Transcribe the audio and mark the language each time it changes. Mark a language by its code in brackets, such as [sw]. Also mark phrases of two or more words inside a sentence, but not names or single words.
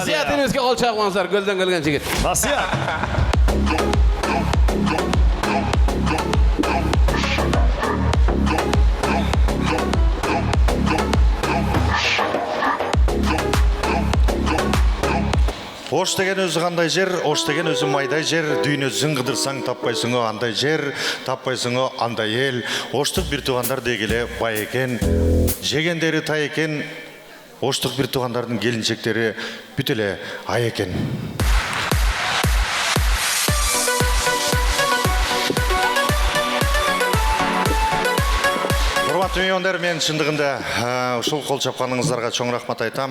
[ky] Насият эмеске кол чабыңыздар, көлдөн келген жигит. Насият. Ош деген өзі қандай жер, Ош деген өзі майдай жер, дүйнөсүн кыдырсаң таппайсың андай жер, таппайсың андай ел. Оштук бир туугандар дегеле бай экен, жегендери тай экен, Оштук бир туугандардын келинчектери бүт эле ай экен. Урматтуу меймандар, мен чындыгында ушул кол чапканыңыздарга чоң рахмат айтам.